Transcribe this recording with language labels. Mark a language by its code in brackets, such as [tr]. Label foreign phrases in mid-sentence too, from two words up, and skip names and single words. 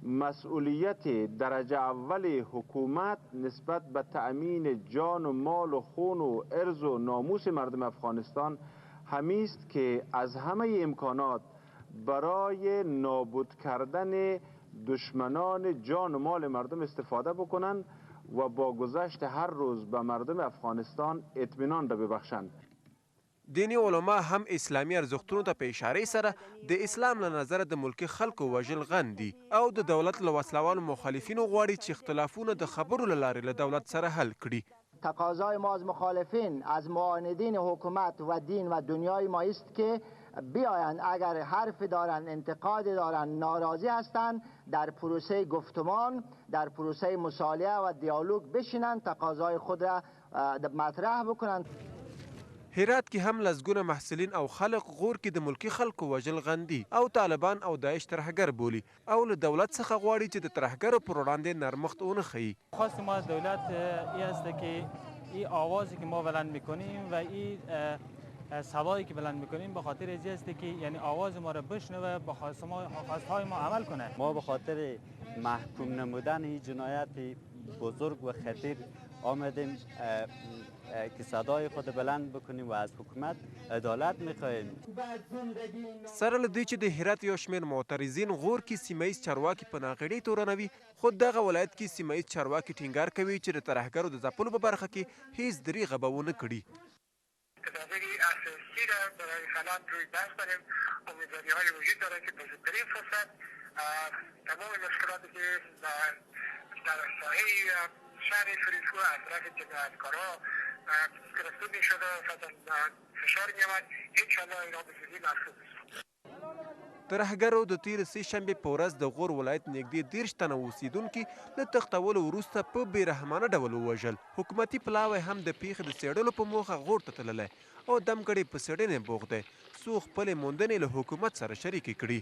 [fa] مسئولیت درجه اول حکومت نسبت به تأمین جان و مال و خون و ارز و ناموس مردم افغانستان همی است که از همه امکانات برای نابود کردن دشمنان جان و مال مردم استفاده بکنند و با گذشت هر روز به مردم افغانستان اطمینان را ببخشند. [ps] دینی علما هم اسلامي ارزښتونو ته په اشارې سره د اسلام له نظره د ملکي خلکو وژل غن دي او د دولت له وسلوالو مخالفینو غواړي چې اختلافونه د خبرو له لارې له دولت سره حل کړي. [fa] تقاضای ما از مخالفین، از معاندین حکومت و دین و دنیای ما است که بیایند اگر حرف دارن، انتقاد دارن، ناراضی هستند، در پروسه گفتمان، در پروسه مصالحه و دیالوگ بشینند، تقاضای خود را مطرح بکنند. [ps] هرات کې هم لسګونه محصلین او خلق غور کې د ملکی خلکو وژل غندي او طالبان او داعش ترهګر بولي او له دولت څخه غواړي چې د ترهګرو پر وړاندې نرمښت ونه ښیي. [fa] خواست ما از دولت این است که این آوازی که ما بلند میکنیم و این صدایی که بلند میکنیم به خاطر ازی است که یعنی آواز ما را بشنوه، به خواستهای ما عمل کنه. ما به خاطر محکوم نمودن این جنایت بزرگ و خطیر آمدیم که صدای خود بلند بکنیم و از حکومت عدالت میخواهیم. [ps] سره له دې چې د هرات یو شمېر معترضین غور کې سیمهیز چارواکي په ناغېړۍ تورنوي، خو دغه ولایت کې سیمهیز چارواکي ټینګار کوي چې د ترهګرو د ځپلو په برخه کې هیڅ دریغه به ونه کړي. [fa] تدابیر اساسی را برای حالات روی دست داریم. امیدواری های وجود داره که به زودترین فرصت تمام مشکلاتی که در ساحه شهر فریدکو از طرف جنایتکارها گرفته میشده و فشار میآمد، انشاءالله اینا به زودی محفوظ است. [ps] ترهګرو د تیر سه شنبې په ورځ د غور ولایت نږدې 30 تنه اوسیدونکي له تښتولو وروسته په بېرحمانه ډول ووژل. حکومتي پلاوی هم د پیښې د څېړلو په موخه غور ته تللی او دمګړی په څېړنې بوخت دی، څو خپلې موندنې له حکومت سره شریکې کړي.